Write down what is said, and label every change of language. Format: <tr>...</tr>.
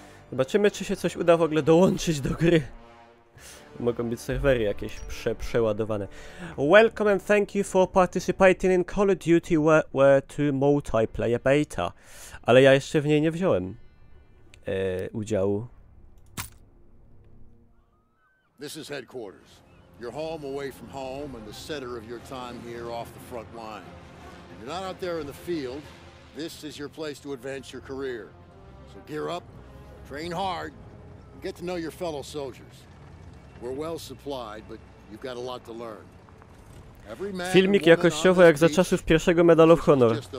<pl>Zobaczymy, czy się coś uda w ogóle dołączyć do gry. Mogą być serwery jakieś przeładowane.</pl> <en>Welcome and thank you for participating in Call of Duty War 2 Multiplayer Beta.</en> <pl>Ale ja jeszcze w niej nie wziąłem udziału.</pl> <en>This is headquarters. Your home away from home and the center of your time here off the front line. If you're not out there in the field, this is your place to advance your career. So gear up, train hard, and get to know your fellow soldiers. We're well supplied, but you've got a lot to learn.</en> <pl>Filmik jakościowy jak za czasów pierwszego Medal of Honor.</pl>